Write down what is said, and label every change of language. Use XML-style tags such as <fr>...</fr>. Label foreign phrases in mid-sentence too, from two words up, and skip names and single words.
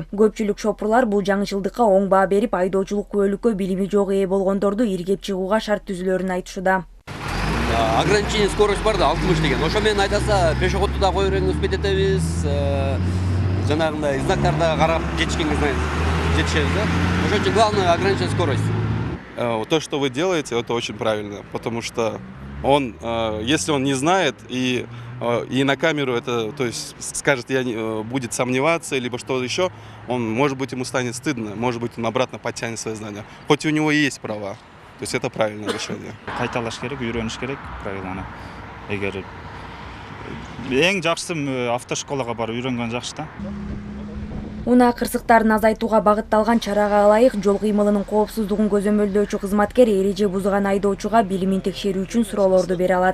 <ky>Көпчүлүк шопурлар бул жаңычылдыкка оң баа берип, айдоочулук күбөлүккө билими жок ээ болгондорду иргеп чыгууга шарт түзүлөрүн айтышуда.</ky> <ru>Ограничение скорость</ru> <ky>бар да, 60 деген. Ошо менен айтаса, пешеходду да кое бериңиз, успеть этебиз. Жанагындай знактарда карап жетишкениңизден жетишебиз да. Ошон үчүн</ky> <ru>главное ограничение скорость. То, что вы делаете, это очень правильно, потому что он, если он не знает и на камеру это, то есть скажет, будет сомневаться, либо что-то еще, он, может быть, ему станет стыдно, может быть, он обратно подтянет свои знания. Хоть у него и есть права. То есть это правильное решение.</ru> <ky>Кайталаш керек, үйрөнүш керек правиланы. Эгер эң жакшысы автошколага барып үйрөнгөн жакшы да. Унаа кырсыктарын азайтууга багытталган чарага ылайык жол кыймылынын коопсуздугун көзөмөлдөөчү кызматкер эреже бузган айдоочуга билимин текшерүү үчүн суроолорду бере алат.</ky>